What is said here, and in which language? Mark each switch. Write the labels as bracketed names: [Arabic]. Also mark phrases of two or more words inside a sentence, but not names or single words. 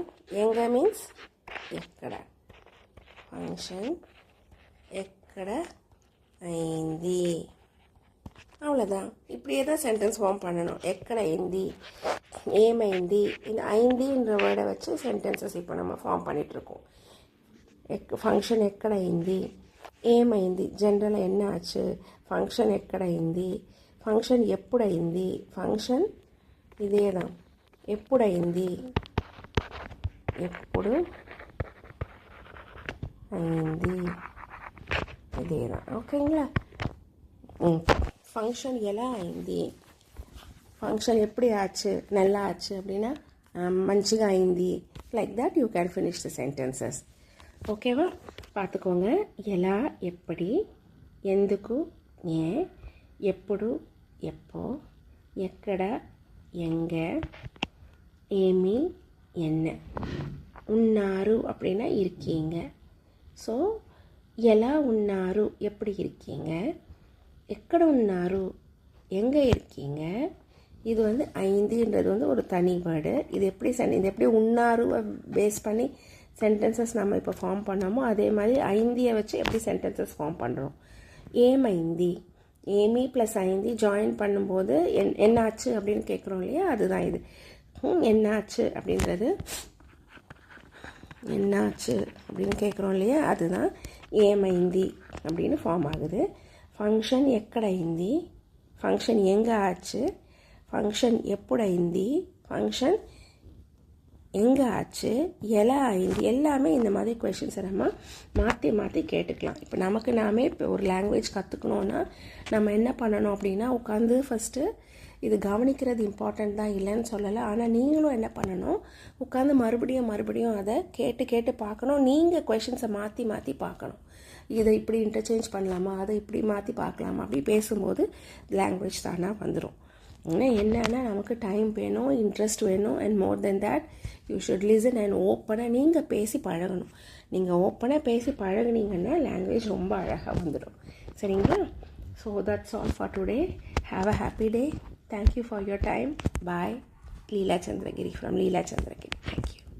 [Tamil] எங்கே மீன்ஸ் ఎక్కడ, ஃபங்க்ஷன் [Telugu] ఎక్కడ అయింది. [Tamil] அவ்வளோதான். இப்படியே தான் [English] sentence form [Tamil] பண்ணணும். [Telugu] ఎక్కడ అయింది, ఏమైంది, [Tamil] இந்த ஐந்தின்ற வேர்டை வச்சு சென்டென்சஸ் இப்போ நம்ம ஃபார்ம் பண்ணிகிட்ருக்கோம். [Telugu] ஃபங்க்ஷன் ఎక్కడ అయింది, ఏమైంది, జనరల్ [Tamil] என்ன ஆச்சு, [Telugu] ஃபங்க்ஷன் ఎక్కడ అయింది, ఫంక్షన్ ఎప్పుడు అయింది, ఫంక్షన్ ఇదే தான், ఎప్పుడు అయింది, ఎప్పుడు అయింది, ఇదే தான். [Tamil] ఓకేங்களா? ஃபங்க்ஷன் [Telugu] ఎలా అయింది, [Tamil] ఫంక్షన్ எப்படி ஆச்சு, நல்லா ஆச்சு அப்படின்னா [Telugu] మంచిగా అయింది. [English] like that you can finish the sentences. ఓకేవా? [Tamil] பார்த்துக்கோங்க. ఎలా, எப்படி, ఎందుకు, ஏன், ఎప్పుడు, எப்போ, ఎక్కడ, எங்கே, ఏమి, என்ன, ఉన్నారు அப்படின்னா இருக்கீங்க. [Telugu] ஸோ ఎలా ఉన్నారు, [Tamil] எப்படி இருக்கீங்க, [Telugu] ఎక్కడ ఉన్నారు, [Tamil] எங்கே இருக்கீங்க. இது வந்து ஐந்துன்றது வந்து ஒரு தனி வேர்டு. இது எப்படி உன்னாரு பேஸ் பண்ணி சென்டென்சஸ் நம்ம இப்போ ஃபார்ம் பண்ணோமோ அதே மாதிரி ஐந்தியை வச்சு எப்படி சென்டென்சஸ் ஃபார்ம் பண்ணுறோம். ஏமைந்தி, ஏமி ப்ளஸ் ஐந்தி ஜாயின் பண்ணும்போது என்னாச்சு அப்படின்னு கேட்குறோம் இல்லையா, அதுதான் இது. என்னாச்சு அப்படின்றது, என்னாச்சு அப்படின்னு கேட்குறோம் இல்லையா, அதுதான் ஏமைந்தி அப்படின்னு ஃபார்ம் ஆகுது. [Telugu] ஃபங்க்ஷன் ఎక్కడ అయింది, [Tamil] ஃபங்க்ஷன் எங்கே ஆச்சு, ஃபங்க்ஷன் [Telugu] ఎప్పుడు అయింది, [Tamil] ஃபங்க்ஷன் எங்கே ஆச்சு, [Telugu] ఎలా అయింది, [Tamil] எல்லாமே இந்த மாதிரி கொஷின்ஸை நம்ம மாற்றி மாற்றி கேட்டுக்கலாம். இப்போ நமக்கு நாமே இப்போ ஒரு லாங்குவேஜ் கற்றுக்கணுன்னா நம்ம என்ன பண்ணணும் அப்படின்னா, உட்காந்து ஃபஸ்ட்டு இது கவனிக்கிறது இம்பார்ட்டண்ட் தான், இல்லைன்னு சொல்லலை. ஆனால் நீங்களும் என்ன பண்ணணும், உட்காந்து மறுபடியும் அதை கேட்டு பார்க்கணும். நீங்கள் கொஷின்ஸை மாற்றி மாற்றி பார்க்கணும். இதை இப்படி இன்டர்சேஞ்ச் பண்ணலாமா, அதை இப்படி மாற்றி பார்க்கலாமா, அப்படி பேசும்போது லாங்குவேஜ் தானாக வந்துடும். என்னன்னா நமக்கு டைம் வேணும், இன்ட்ரெஸ்ட் வேணும், [English] and more than that you should listen and [Tamil] ஓப்பனாக நீங்கள் பேசி பழகணும். நீங்கள் ஓப்பனாக பேசி பழகுனீங்கன்னா லாங்குவேஜ் ரொம்ப அழகாக வந்துடும். [English] சரிங்களா? So that's all for today. Have a happy day. Thank you for your time. Bye. லீலா சந்திரகிரி ஃப்ரம் லீலா சந்திரகிரி.